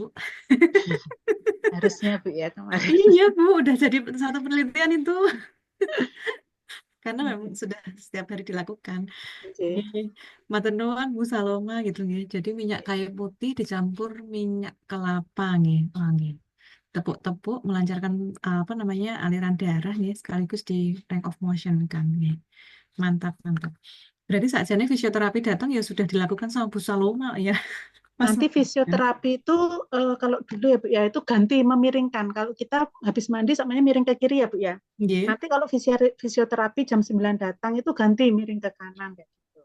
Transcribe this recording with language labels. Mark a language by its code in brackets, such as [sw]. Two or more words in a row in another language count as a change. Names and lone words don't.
[id] Harusnya, Bu, ya kemarin. Iya, Bu, udah jadi satu penelitian itu. Karena memang sudah setiap hari dilakukan. [jv] Matur nuwun [id] Bu Saloma gitu nggih. Jadi minyak kayu putih dicampur minyak kelapa nggih. Oh, nggih. Tepuk-tepuk melancarkan apa namanya aliran darah nggih sekaligus di [en] range of motion [id] kan nggih. Mantap, mantap. Berarti sakjane fisioterapi datang ya sudah dilakukan sama Bu Saloma ya. Nanti fisioterapi itu kalau dulu ya Bu ya itu ganti memiringkan. Kalau kita habis mandi samanya miring ke kiri ya Bu ya. Nanti kalau fisioterapi jam 9 datang itu ganti miring ke kanan kayak gitu.